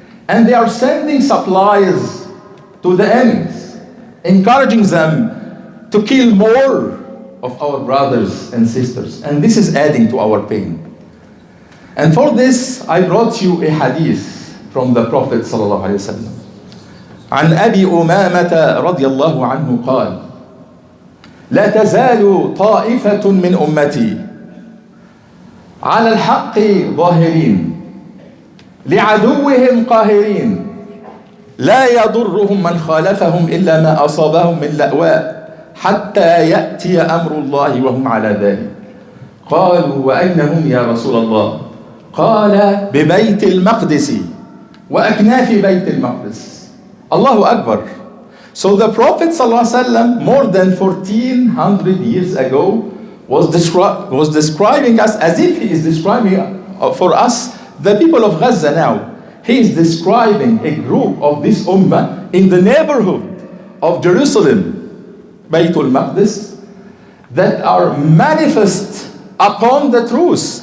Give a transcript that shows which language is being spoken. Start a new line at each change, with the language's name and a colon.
English: And they are sending supplies to the enemies, encouraging them to kill more of our brothers and sisters. And this is adding to our pain. And for this, I brought you a hadith from the Prophet sallallahu alaihi wasallam.
Arabic: عن أبي أمامة رضي الله عنه قال: لا تزال طائفة من أمتي على الحق ظاهرين لعدوهم قاهرين لا يضرهم من خالفهم إلا ما أصابهم من لأواء حتى يأتي أمر الله وهم على ذلك. قالوا: وأين هم يا رسول الله؟ قال: ببيت المقدس وأكناف بيت المقدس. Allahu Akbar.
English: So the Prophet ﷺ, more than 1400 years ago, was describing us as if he is describing for us the people of Gaza now. He is describing a group of this ummah in the neighborhood of Jerusalem, Baytul Maqdis, that are manifest upon the truth.